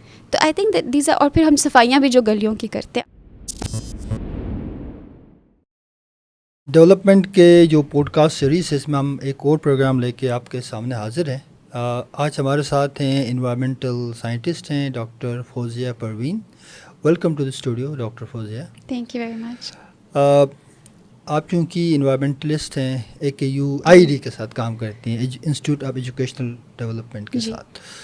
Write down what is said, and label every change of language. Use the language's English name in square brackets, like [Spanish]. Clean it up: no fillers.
[Urdu] تو [English] I think these [Urdu] اور پھر ہم صفائیاں بھی جو گلیوں کی کرتے ہیں. ڈیولپمنٹ کے جو پوڈ کاسٹ سیریز ہے اس میں ہم ایک اور پروگرام لے کے آپ کے سامنے حاضر ہیں. آج ہمارے ساتھ ہیں انوائرمنٹل سائنٹسٹ ہیں doctor Fauzia Parveen. [English] Welcome to the studio doctor Fauzia. Thank you very much. [Urdu] آپ چونکہ انوائرمنٹلسٹ ہیں, AKUID کے ساتھ کام کرتی ہیں, انسٹیٹیوٹ آف ایجوکیشنل ڈیولپمنٹ کے ساتھ.